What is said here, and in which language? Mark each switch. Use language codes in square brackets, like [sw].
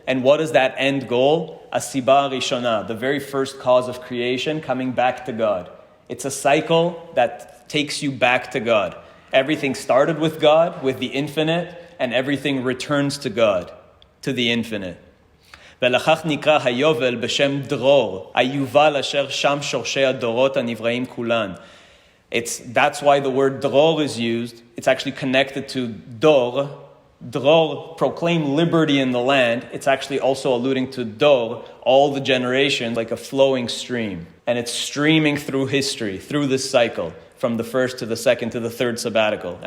[en] And what is that end goal? [he] Asiba Rishona, [en] the very first cause of creation, coming back to God. It's a cycle that takes you back to God. Everything started with God, with the infinite, and everything returns to God, to the infinite. [he] ולכך נקרא היובל בשם דרור, היובל אשר שם שורשי הדורות הנבראים כולן. [en] That's why the word dror is used. It's actually connected to dor. Dror, proclaim liberty in the land. It's actually also alluding to dor, all the generations, like a flowing stream. And it's streaming through history, through this cycle, from the first to the second to the third sabbatical.